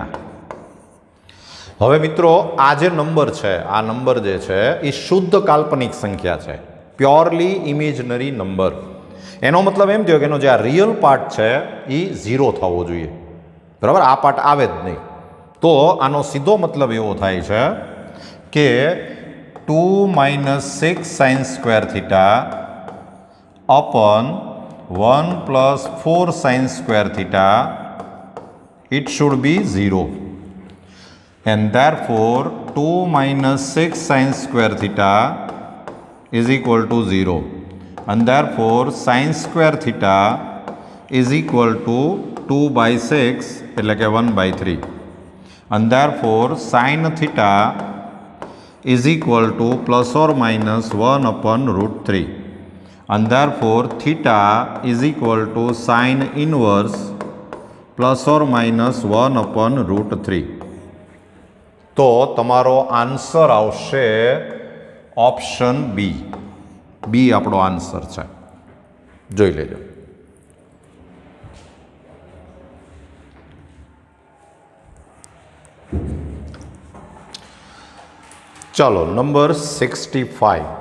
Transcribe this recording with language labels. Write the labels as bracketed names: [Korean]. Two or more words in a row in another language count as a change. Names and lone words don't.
[Gujarati] હવે મિત્રો આ જે નંબર છે, આ નંબર જે છે એ શુદ્ધ કાલ્પનિક સંખ્યા છે, [English] purely imaginary number. [Gujarati] એનો મતલબ એમ થયો કે એનો જે આ રિયલ પાર્ટ છે એ 0 થવો જોઈએ, બરાબર. આ પાર્ટ આવે જ નહીં. તો આનો સીધો મતલબ એવો થાય છે કે [English] 2 - 6 sin square theta upon 1 + 4 sin square theta, it should be 0. And therefore 2 - 6 sin square theta is equal to 0. And therefore sin square theta is equal to 2/6 [Gujarati] એટલે કે [English] 1/3. And therefore sin theta is equal to ±1/√3. And therefore theta is equal to sin inverse ±1/√3. [Gujarati] તો તમારો આન્સર આવશે ઓપ્શન બી. બી આપણો આન્સર છે. જોઈ લેજો. ચાલો નંબર 65.